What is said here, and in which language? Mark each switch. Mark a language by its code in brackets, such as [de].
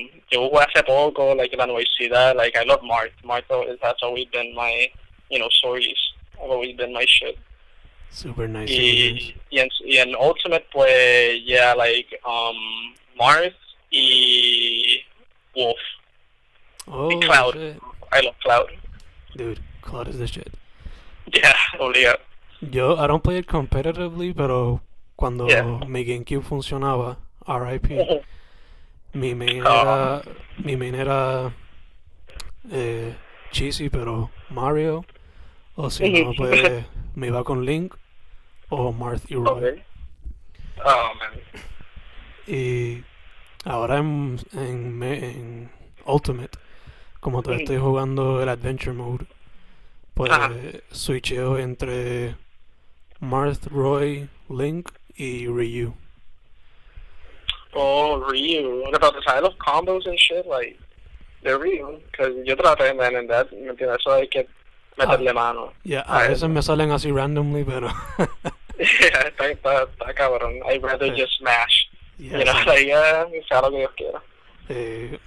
[es] Yo jugué hace poco, like, en la universidad, like, [en] I love Marth. That's always been my, stories. Have always been my shit. Super nice. [es] Y en Ultimate, pues, yeah, like, Marth y Wolf. Oh, Y Cloud. [en] shit. I love Cloud. Dude, Cloud is the shit. [es] Yeah, obligado. [en] I don't play it competitively, [es] pero cuando mi GameCube funcionaba, RIP, mi main era cheesy, pero Mario, o si no, pues me iba con Link o Marth y Roy. [en] Okay. Oh, man. [es] Y ahora en Ultimate, como todavía estoy jugando el Adventure Mode, pues switcheo entre Marth, Roy, Link y Ryu. [en] Oh, Ryu. What about this? I love combos and shit, like, they're real. Because [es] yo traté, [en] man, and that, [es] ¿me entiendes? Eso hay que meterle mano. Yeah, a veces me salen así randomly, pero... [en] Yeah, [es] está cabrón. [en] I'd rather just smash. Yeah, [es] like, sea lo que Dios quiera.